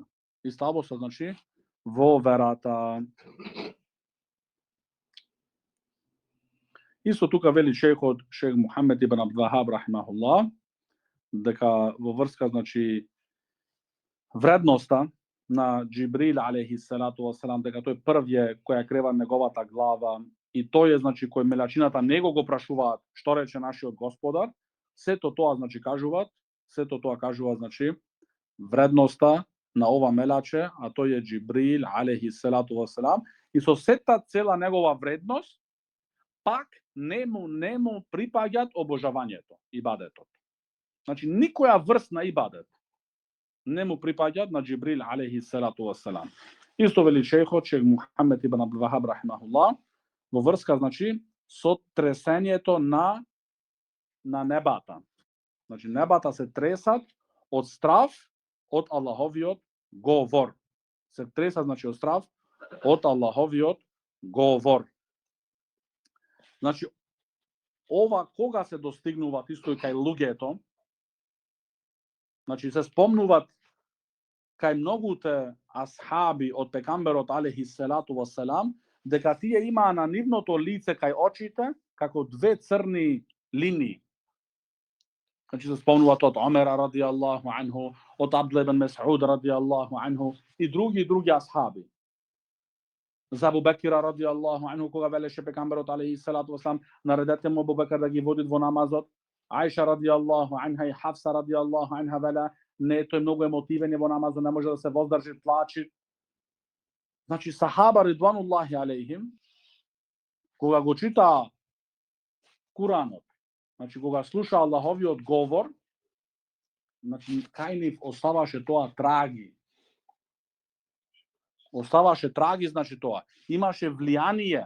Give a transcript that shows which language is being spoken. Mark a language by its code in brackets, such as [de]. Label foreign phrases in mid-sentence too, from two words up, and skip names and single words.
[mk] И слабоста, значи, во верата. Исто тука вели Шейх Мухаммед ибн Абдул Вахаб рахимахуллах, дека во врска, значи, вредноста на Џибрил [ar] عليه الصلاة والسلام, [mk] дека тој првје која крева неговата глава и тој е, значи, кој мелачината него го прашуваат што рече нашиот Господар, сето тоа, значи, кажуваат, значи, вредноста на ова мелаче, а тој е Џибрил [ar] عليه الصلاة والسلام, [mk] И со сета цела негова вредност, пак не му припаѓат обожавањето, ибадетот. Значи, никоја врст на ибадет не му припаѓат на Джибрил [ar] عليه الصلاة والسلام. [mk] Исто вели шейхот, шейх Мухамед ибн Абдул Вахаб рахимахуллах, во врска, значи, со тресењето на небата. Значи, небата се тресат од страв од Аллаховиот говор. Се тресат, значи, од страв од Аллаховиот говор. Значи, ова кога се достигнуваат исто и кај луѓето, значи се спомнуваат кај многуте асхаби од пекамберот [ar] عليه الصلاة والسلام, [mk] дека тие имаа на нивното лице кај очите како две црни линии. Значи се спомнуваат од Омера [ar] رضي الله عنه, [mk] од Абдулlah ибн Мес'уд [ar] رضي الله عنه [mk] и други асхаби. За Абу Бекир [ar] رضي الله عنه, [mk] кога велеше пекамберот [ar] عليه الصلاة والسلام, [mk] наредете му Абу Бекир да ги води во намазот. Аиша [ar] رضي الله عنها [mk] и Хафса [ar] رضي الله عنها [mk] веле, не, тој многу емотивен во намазот, не може да се воздржи, плачи. Значи сахаба [ar] رضوان الله عليهم, [mk] кога го читаа Куранот, значи кога слуша Аллаховиот говор, значи кај нив оставаше тоа траги. Оставаше траги, значи тоа. Имаше влијание.